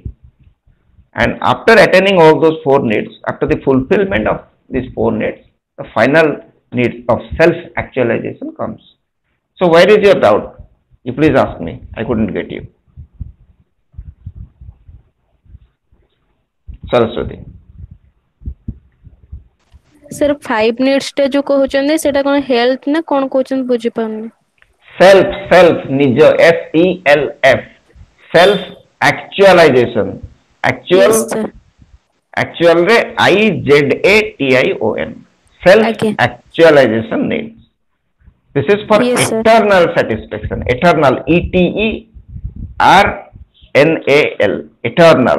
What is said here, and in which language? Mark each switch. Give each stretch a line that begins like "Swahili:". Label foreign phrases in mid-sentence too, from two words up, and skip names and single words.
English: And after attaining all those 4 needs, after the fulfillment of these 4 needs, the final need of self-actualization comes. So where is your doubt? You please ask me. I couldn't get you. Saraswati.
Odia: Sir, 5 needs ଟେ ଯୋ କହୁଛନ୍ତି ସେଟା କୋନ ହେଲ୍ଥ ନା କୋନ କହୁଛନ୍ତି ବୁଝି ପାରୁନି.
English: Self, nijo, SELF. self-actualization. Yes, sir. Actual re IZATION. Okay. Self-actualization needs. This is for Yes, sir. eternal satisfaction. Eternal, ETERNAL. Eternal.